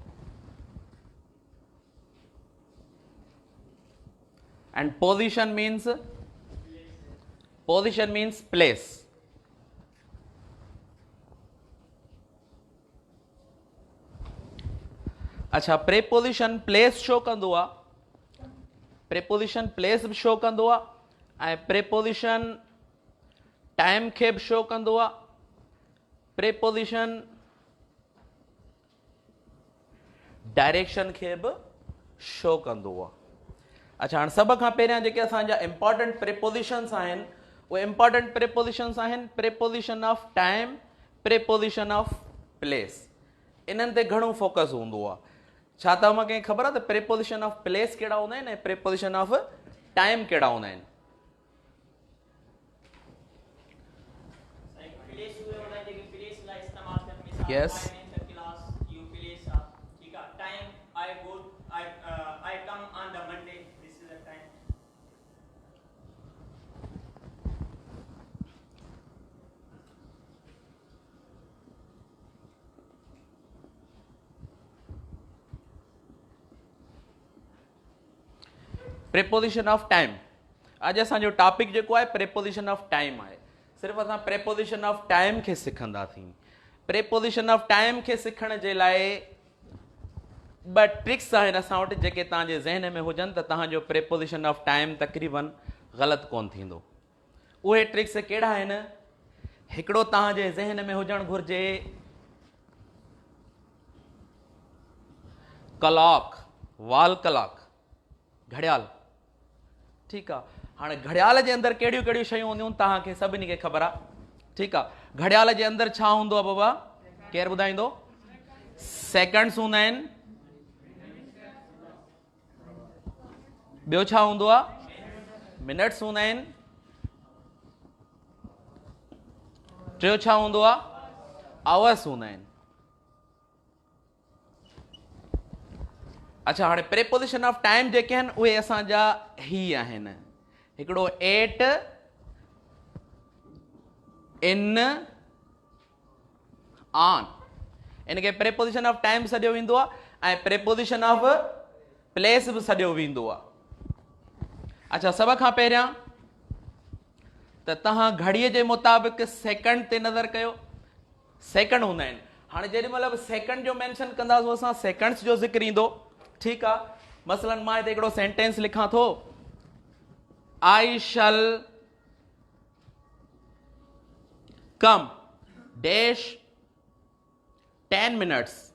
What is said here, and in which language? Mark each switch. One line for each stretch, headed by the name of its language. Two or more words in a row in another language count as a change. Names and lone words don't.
English: And position means place.
Sindhi: अच्छा,
English: preposition place
Sindhi: शो कंदो आहे,
English: preposition place
Sindhi: बि शो कंदो आहे ऐं
English: preposition time
Sindhi: खे बि शो कंदो आहे,
English: preposition direction
Sindhi: खे बि शो कंदो आहे. अच्छा, हाणे सभ खां पहिरियां जेके असांजा
English: important prepositions
Sindhi: आहिनि उहे
English: important prepositions
Sindhi: आहिनि
English: preposition of time, preposition of place.
Sindhi: इन्हनि ते घणो फोकस हूंदो आहे. छा तव्हांखे ख़बर आहे त
English: preposition of place
Sindhi: कहिड़ा हूंदा आहिनि ऐं
English: preposition of time
Sindhi: कहिड़ा हूंदा आहिनि?
English: Yes. I come on the Monday. This is the time. preposition of time.
Sindhi: अॼु असांजो टॉपिक जेको आहे
English: preposition of time
Sindhi: आहे. सिर्फ़ु असां
English: preposition of time
Sindhi: खे सिखंदासीं.
English: preposition of time
Sindhi: खे सिखण जे लाइ ॿ ट्रिक्स आहिनि असां वटि जेके तव्हांजे ज़हन में हुजनि त तव्हांजो
English: preposition of time
Sindhi: तक़रीबन ग़लति कोन थींदो. उहे ट्रिक्स कहिड़ा आहिनि? हिकिड़ो तव्हांजे ज़हन में हुजणु घुरिजे
English: clock, wall clock,
Sindhi: घड़ियाल. ठीकु आहे. हाणे घड़ियाल जे अंदरि कहिड़ियूं कहिड़ियूं शयूं हूंदियूं तव्हांखे सभिनी खे ख़बर आहे. ठीकु आहे. घड़ियाल जे अंदरि छा हूंदो आहे बाबा? केरु ॿुधाईंदो? सेकंड्स हूंदा आहिनि. ॿियो छा हूंदो आहे? मिनट्स हूंदा आहिनि. टियों छा हूंदो आहे? आवर्स हूंदा आहिनि. अच्छा, हाणे
English: preposition of time
Sindhi: जेके आहिनि उहे असांजा ही आहिनि.
English: हिकिड़ो एट, इन, ऑन.
Sindhi: इनखे
English: preposition of time
Sindhi: सॾियो वेंदो आहे ऐं
English: preposition of place
Sindhi: बि सॾियो वेंदो आहे. अच्छा, सभ खां पहिरियां त तव्हां घड़ीअ जे मुताबिक़ सेकंड ते नज़र कयो. सेकंड हूंदा आहिनि. हाणे जेॾी महिल बि सेकंड जो मेंशन कंदासीं असां सेकंड्स जो ज़िक्र ईंदो. ठीकु आहे. मसलन मां हिते हिकिड़ो सेंटेंस लिखां थो,
English: I shall come dash 10 minutes.